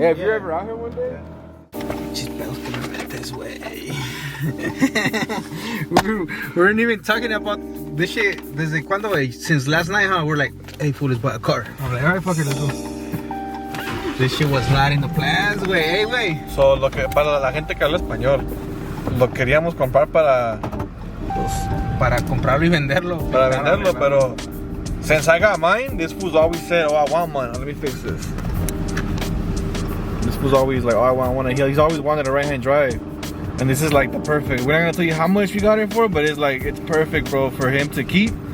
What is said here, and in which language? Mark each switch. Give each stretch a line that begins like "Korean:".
English: Yeah, if you're ever out here one day. Just this way. we weren't even talking about this shit.
Spanish: Desde cuando, güey?
English: Since last night, huh? We're like, hey, fool, let's buy a car. I'm like, alright, fucker, let's go. This shit was not in the plans, güey. Hey, güey.
Spanish: So, para la gente que habla español, lo queríamos comprar para Para comprarlo y venderlo. venderlo, pero
English: since I got mine, this fool's always said, oh, I want one. Let me fix this. This fool's always like, oh, I want one. He's always wanted a right-hand drive. And this is like the perfect. We're not gonna tell you how much we got it for, but it's like, it's perfect, bro, for him to keep.